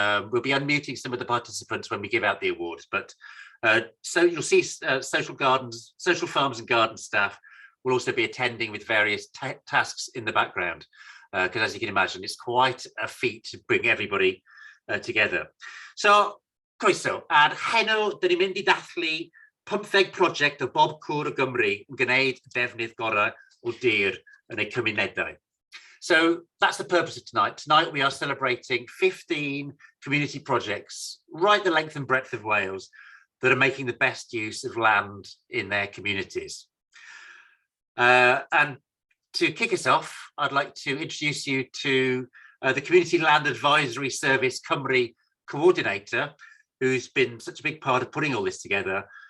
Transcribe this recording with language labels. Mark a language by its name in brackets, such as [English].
[English] We'll be unmuting some of the participants when we give out the awards, but so you'll see social farms and garden staff will also be attending with various tasks in the background, because as you can imagine, it's quite a feat to bring everybody together. [Welsh] So, croeso, ar heno, dyn ni'n mynd I dathlu 15 prosiect o bob cwr o Gymru yn gwneud defnydd gorau o dir yn eu cymunedau. [English] So that's the purpose of tonight. Tonight we are celebrating 15 community projects right the length and breadth of Wales that are making the best use of land in their communities. And to kick us off, I'd like to introduce you to the Community Land Advisory Service Cymru coordinator, who's been such a big part of putting all this together.